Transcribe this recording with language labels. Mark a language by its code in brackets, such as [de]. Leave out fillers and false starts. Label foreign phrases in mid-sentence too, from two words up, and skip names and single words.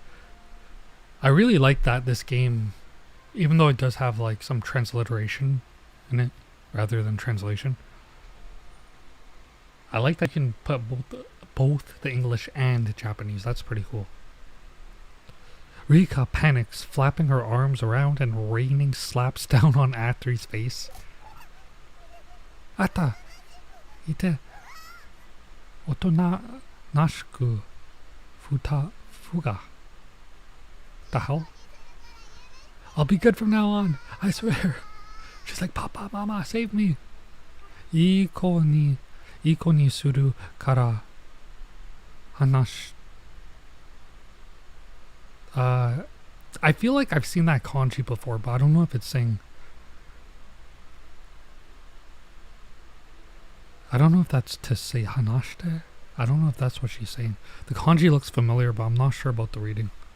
[en] I really like that this game, even though it does have like some transliteration in it, rather than translation. I like that you can put both the English and Japanese. That's pretty cool. Rika panics, flapping her arms around and raining slaps down on ATRI's face. [ja] Ata, ite, otona nashiku, fuga. [en] The hell? I'll be good from now on. I swear. She's like, Papa, Mama, save me. [ja] いい子にするから話 [en] I feel like I've seen that kanji before, but I don't know if it's saying... I don't know if that's to say hanashite. I don't know if that's what she's saying. The kanji looks familiar, but I'm not sure about the reading.